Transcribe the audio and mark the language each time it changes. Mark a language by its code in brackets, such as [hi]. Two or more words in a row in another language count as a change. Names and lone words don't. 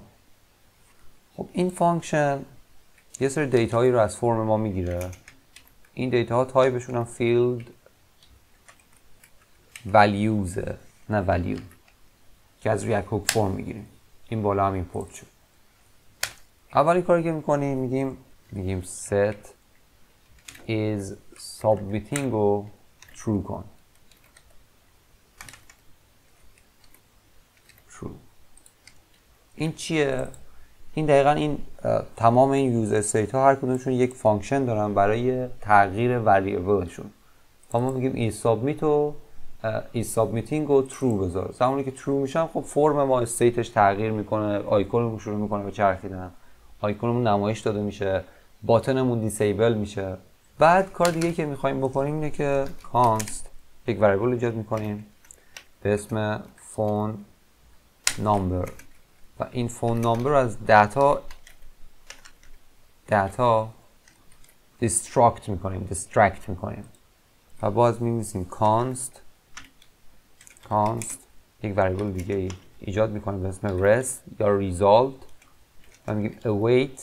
[fa] خب این فانکشن یه سری دیتایی رو از فرم ما میگیره. این دیتا ها تایپشون هم فیلد values نه value که از ریاکت هوک فرم میگیریم. این بالا هم ایمپورت شد. اولین کاری که میکنیم میگیم [en] set is submitting [fa] رو true کن. این چیه؟ این دقیقا این تمام این [en] use state [fa] ها هر کدومشون یک فانکشن دارن برای تغییر وریبلشون. ما میگیم [en] is submit [fa] و [en] is submitting [fa] رو true بذار. زمانی که true میشن خب فرم ما استیتش تغییر میکنه، آیکونمون شروع میکنه به چرخیدن، آیکونمون نمایش داده میشه، باتنمون دیسیبل میشه. بعد کار دیگه که میخوایم بکنیم اینه که const یک وریبل ایجاد میکنیم به اسم [en] phone number [fa] و این [en] phone number [fa] از دیتا دیسترکت میکنیم و باز می‌نویسیم const یک وریبل دیگه ایجاد میکنیم به اسم res یا result و میگیم await.